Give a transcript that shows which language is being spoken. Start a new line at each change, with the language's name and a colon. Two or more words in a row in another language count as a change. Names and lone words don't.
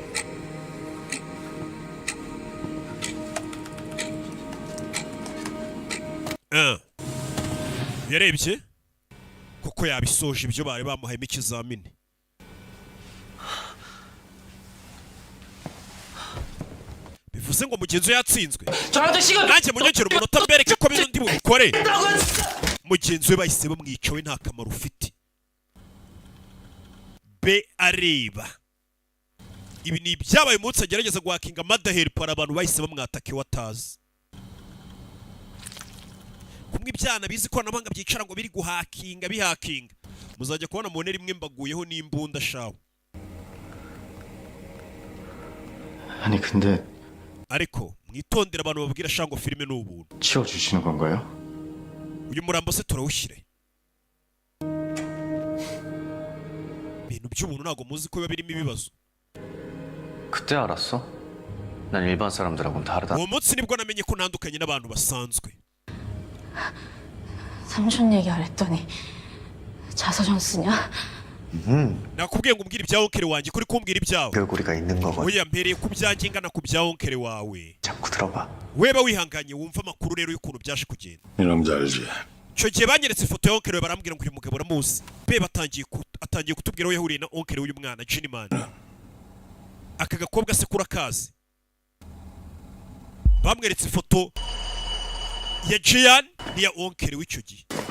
Kinyarwanda: yarebye kuko yabisoje ibyo bari bamuhayemo ikizamini. bivuze ngo mugenzi we yatsinzwe.
Korean: 저한테 시간
Kinyarwanda: nanjye munyongera umunota mbereke ko bino ndi bubikore. mugenzi we bahise bamwica we nta kamaro ufite. B areba. ibi ni ibyabaye umunsi agerageza guhakinga Mada Help. hari abantu bahise bamwataka iwe atazi. kumwe ibyana bizi ikoranabuhanga byicara ngo biri guhakinga bihakinga. muzajya kubona mubone rimwe mbaguyeho n'imbunda shawe.
Korean: 아니 근데
Kinyarwanda: ariko mwitondera abantu babwira shango filime ni ubuntu.
Korean: 치워주시는 건가요?
Kinyarwanda: uyu murambo se turawushyire. ibintu by'ubuntu ntabwo muzi ko biba birimo ibibazo.
Korean: 그때 알았어? 난 일반 사람들하고는 다르다.
Kinyarwanda: uwo munsi nibwo namenye ko ntandukanye n'abantu basanzwe.
Korean: 삼촌 얘기 안 했더니 자서전 쓰냐?
Kinyarwanda: nakubwiye ngo umbwire ibya onkere wanjye kuri kumbwira ibyawe.
Korean: 결국 우리가 있는 거거든.
Kinyarwanda: oya mpereye ku byanjye ngana ku bya onkere wawe.
Korean: 자꾸 들어봐.
Kinyarwanda: weba wihanganye wumva amakuru rero y'ukuntu byaje kugenda.
Korean: 이 남자 알지?
Kinyarwanda: icyo gihe banyeretse ifoto ya onkere we barambwira ngo uyu mugabo uramuzi. be atangiye kutubwira aho yahuriye na onkere w'uyu mwana Jinimani. aka gakobwa se kura kazi. bamweretse ifoto ya Jian n'iya onkere w'icyo gihe.